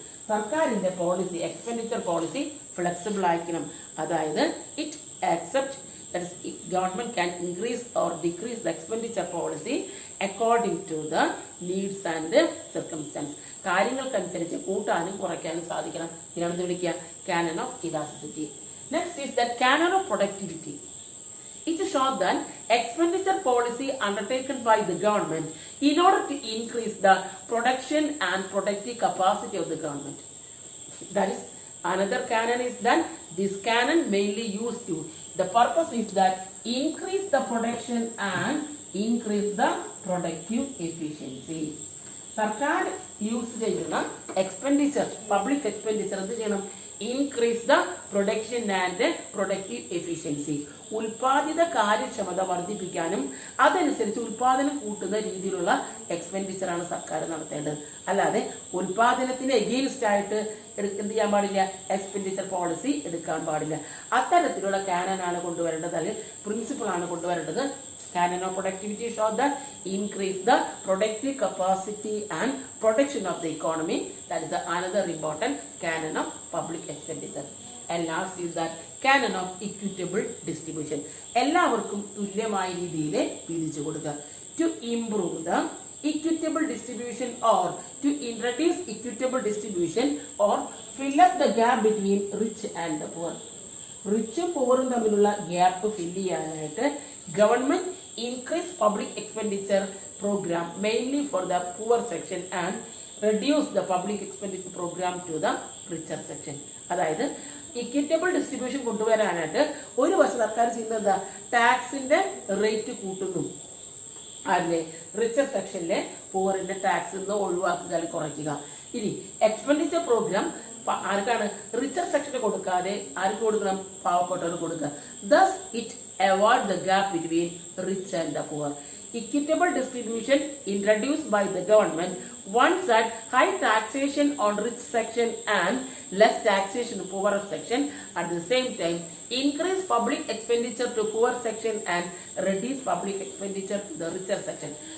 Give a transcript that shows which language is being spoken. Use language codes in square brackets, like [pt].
[ml] സർക്കാരിന്റെ policy, expenditure policy flexible ആയിരിക്കണം. [en] അതായത് it accept, that is government can increase or decrease the expenditure policy according to the needs and circumstances. [ml] കാര്യങ്ങൾക്കനുസരിച്ച് കൂട്ടാനും കുറയ്ക്കാനും സാധിക്കണം. ഇതിനാണ് വിളിക്കുക [en] canon of elasticity. Next is the canon of productivity. It shows that expenditure policy undertaken by the government in order to increase the production and productive capacity of the government. That is another canon is that this canon mainly used to, the purpose is that increase the production and increase the productive efficiency. [ml] സർക്കാർ use ചെയ്യുന്ന expenditure, public expenditure എന്ത് ചെയ്യണം? [en] increase the production and productive efficiency. [ml] ഉൽപാദിത കാര്യക്ഷമത വർദ്ധിപ്പിക്കാനും അതനുസരിച്ച് ഉൽപാദനം കൂട്ടുന്ന രീതിയിലുള്ള എക്സ്പെൻഡിച്ചർ ആണ് സർക്കാർ നടത്തേണ്ടത്. അല്ലാതെ ഉൽപാദനത്തിന് എഗെയിൻസ്റ്റ് ആയിട്ട് എന്ത് ചെയ്യാൻ പാടില്ല, എക്സ്പെൻഡിച്ചർ പോളിസി എടുക്കാൻ പാടില്ല. അത്തരത്തിലുള്ള കാനൻ ആണ് കൊണ്ടുവരേണ്ടത്, അല്ലെങ്കിൽ പ്രിൻസിപ്പിൾ ആണ് കൊണ്ടുവരേണ്ടത്. [en] Canon of productivity shows that increase the productive capacity and production of the economy. That is another important canon of public expenditure. And last is that canon of equitable distribution. [ml] എല്ലാവർക്കും തുല്യമായ രീതിയിൽ വീതിച്ചു കൊടുക്കുക. [en] To improve the equitable distribution or to introduce equitable distribution or fill up the gap between rich and the poor. [ml] റിച്ചും പൂവറും തമ്മിലുള്ള gap fill ചെയ്യാനായിട്ട് government [en] increase public expenditure program mainly for the poor section and reduce the public expenditure program to the richer section. [ml] അതായത് equitable distribution കൊണ്ടുവരാനായിട്ട് ഒരു വർഷം സർക്കാർ ചെയ്യുന്നത് എന്താ, ടാക്സിന്റെ rate കൂട്ടുന്നു. അതിലെ റിച്ചർ സെക്ഷനിലെ പൂവറിന്റെ ടാക്സ് ഒഴിവാക്കുക അല്ലെങ്കിൽ കുറയ്ക്കുക. ഇനി എക്സ്പെൻഡിച്ചർ പ്രോഗ്രാം ആർക്കാണ്, റിച്ചർ സെക്ഷന് കൊടുക്കാതെ ആർക്ക് കൊടുക്കണം, പാവപ്പെട്ടവർക്ക് കൊടുക്കുക. [en] Thus it avoid the gap between rich and the poor. Equitable distribution introduced by the government wants that high taxation on rich section and less taxation on poorer section. At the same time, increase public expenditure to poor section and reduce public expenditure to the richer section.